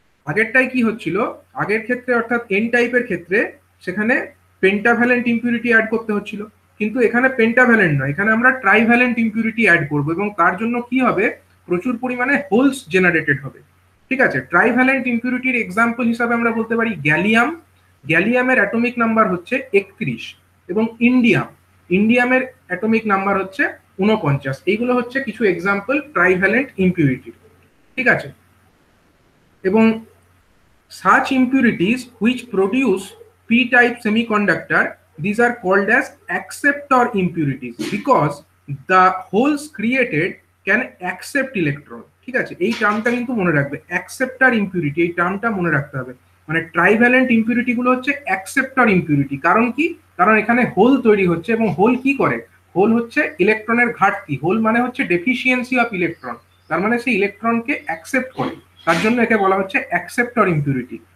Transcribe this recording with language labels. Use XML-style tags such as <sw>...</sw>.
<bn>আগেরটাই কি হচ্ছিল, আগের ক্ষেত্রে অর্থাৎ এন টাইপের ক্ষেত্রে সেখানে পেন্টাভ্যালেন্ট ইম্পিউরিটি অ্যাড করতে হচ্ছিল, কিন্তু এখানে পেন্টাভ্যালেন্ট নয়, এখানে আমরা ট্রাইভ্যালেন্ট ইম্পিউরিটি অ্যাড করব এবং তার জন্য কি হবে, প্রচুর পরিমাণে হোলস জেনারেটেড হবে, ঠিক আছে। ট্রাইভ্যালেন্ট ইম্পিউরিটির এক্সাম্পল হিসাবে আমরা বলতে পারি গ্যালিয়াম, গ্যালিয়ামের অ্যাটমিক নাম্বার হচ্ছে 31 এবং ইন্ডিয়ামের অ্যাটমিক নাম্বার হচ্ছে 49। এইগুলো হচ্ছে কিছু এক্সাম্পল ট্রাইভ্যালেন্ট ইম্পিউরিটির, ঠিক আছে।</bn> <en>এবং such impurities which produce p-type semiconductor, these are called as acceptor impurities because the holes created can accept electron, ঠিক আছে।</en> <bn>এই টার্মটা কিন্তু মনে রাখবে, acceptor impurity, এই টার্মটা মনে রাখতে হবে। মানে ট্রাইভ্যালেন্ট ইম্পিউরিটি গুলো হচ্ছে acceptor impurity, কারণ কি, কারণ এখানে হোল তৈরি হচ্ছে এবং হোল কি করে, হোল হচ্ছে ইলেকট্রনের ঘাটতি, হোল মানে হচ্ছে ডেফিসিয়েন্সি অফ ইলেকট্রন, তার মানে সেই ইলেকট্রনকে অ্যাকসেপ্ট করে, তার জন্য একে বলা হচ্ছে অ্যাকসেপ্টর ইম্পিউরিটি।</bn>